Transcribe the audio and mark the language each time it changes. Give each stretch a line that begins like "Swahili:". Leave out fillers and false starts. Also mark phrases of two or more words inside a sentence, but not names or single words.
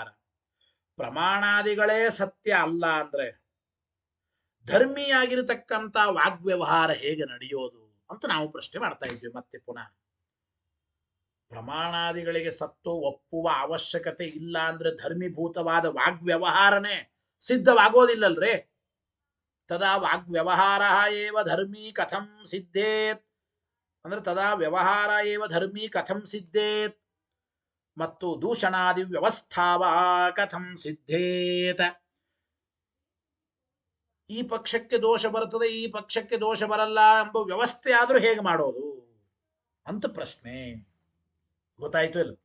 Kannada: ಪ್ರಮಾಣಾದಿಗಳೇ ಸತ್ಯ ಅಲ್ಲ ಅಂದ್ರೆ ಧರ್ಮಿಯಾಗಿರತಕ್ಕಂಥ ವಾಗ್ವ್ಯವಹಾರ ಹೇಗೆ ನಡೆಯೋದು ಅಂತ ನಾವು ಪ್ರಶ್ನೆ ಮಾಡ್ತಾ ಇದ್ವಿ. ಮತ್ತೆ ಪುನಃ ಪ್ರಮಾಣಾದಿಗಳಿಗೆ ಸತ್ತು ಒಪ್ಪುವ ಅವಶ್ಯಕತೆ ಇಲ್ಲ ಅಂದ್ರೆ ಧರ್ಮೀಭೂತವಾದ ವಾಗ್ವ್ಯವಹಾರನೇ ಸಿದ್ಧವಾಗೋದಿಲ್ಲಲ್ರೇ.
Sanskrit: ತದಾ ವಾಗ್ವ್ಯವಹಾರ ಏವ ಧರ್ಮೀ ಕಥಂ ಸಿದ್ಧೇತ್ ಅಂದ್ರೆ ತದಾ ವ್ಯವಹಾರ ಏವ ಧರ್ಮೀ ಕಥಂ ಸಿದ್ಧೇತ್ ಮತ್ತು ದೂಷಣಾದಿ ವ್ಯವಸ್ಥಾವ ಕಥಂ ಸಿದ್ಧೇತ.
Kannada: ಈ ಪಕ್ಷಕ್ಕೆ ದೋಷ ಬರುತ್ತದೆ, ಈ ಪಕ್ಷಕ್ಕೆ ದೋಷ ಬರಲ್ಲ ಎಂಬ ವ್ಯವಸ್ಥೆ ಆದ್ರೂ ಹೇಗೆ ಮಾಡೋದು ಅಂತ ಪ್ರಶ್ನೆ. ಗೊತ್ತಾಯ್ತು ಇಲ್ಲ?